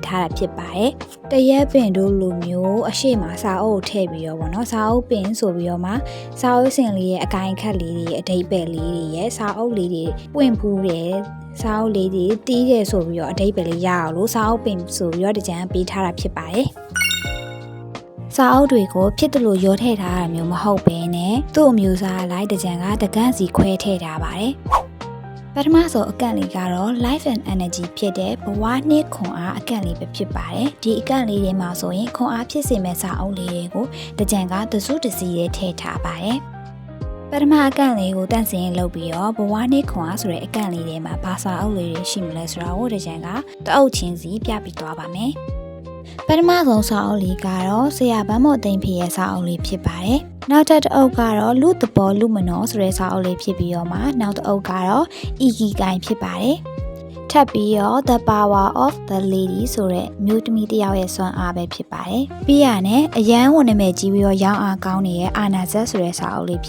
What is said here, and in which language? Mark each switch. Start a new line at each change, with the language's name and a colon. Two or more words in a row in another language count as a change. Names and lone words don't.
Burmese: ထားတာဖြစ်ပါတယ်တရက်ပင်တို့လိုမျိုးအရှိမစာအုပ်ထည့်ပြီးတော့ပေါ့နော်စာအုပ်ပင်ဆိုပြီးတော့မှစာအုပ်စင်လေးရဲ့အကိုင်ခက်လေးတွေအဓိပ္ပာယ်လေးတွေရဲ့စာအုပ်လေးတွေပွင့်ဖူးတယ်စာအုပ်လေးတွေတီးတယ်ဆိုပြီးတော့အဓိပ္ပာယ်လေးရအောင်လို့စာအုပ်ပင်ဆိုပြီးတော့တကြံပေးထားတာဖြစ်ပါတယ်စာအုပ်တွေကိုဖြစ်တယ်လို့ရောထည့်ထားတာမျိုးမဟုတ်ဘဲနဲ့သူ့အမျိုးအစားလိုက်တကြံကတကန့်စီခွဲထည့်ထားပါတယ်ပထမဆုံး အကန့်လေးကတော့
English: life and energy
Burmese: ဖြစ်တဲ့ဘဝနှစ်ခွန်အားအကန့်လေးပဲဖြစ်ပါတယ်ဒီအကန့်လေးတွေမှာဆိုရင်ခွန်အားဖြစ်စေမဲ့စာအုပ်လေးတွေကိုတကြံကတစုတစည်း လေးထည့်ထားပါတယ်ပထမအကန့်လေးကိုတန့်စင်လုပ်ပြီးတော့ဘဝနှစ်ခွန်အားဆိုတဲ့အကန့်လေးတွေမှာဘာစာအုပ်လေးတွေရှိမလဲဆိုတာ ကိုတကြံကတအုပ်ချင်းစီပြပြသွားပါမယ်ပထမဆုံးစာအုပ်လေးကတော့ဆရာဗန်းမော်သိန်းဖေရဲ့စာအုပ်လေးဖြစ်ပါတယ်။နောက်တစ်အုပ်ကတော့လူသဘောလူမနောဆိုတဲ့စာအုပ်လေးဖြစ်ပြီးတော့မှနောက်တစ်အုပ်ကတော့ Ikigai ဖြစ်ပါတယ်။ထပ်ပြီးတော့ The Power of the Lady ဆိုတဲ့မျိုးသမီးတစ်ယောက်ရဲ့စွမ်းအားပဲဖြစ်ပါတယ်။ပြီးရနဲ့အရန်ဝန်နာမည်ကြီးပြီးတော့ရောင်းအားကောင်းနေတဲ့အာနာဇက်ဆိုတဲ့စာအုပ်လေး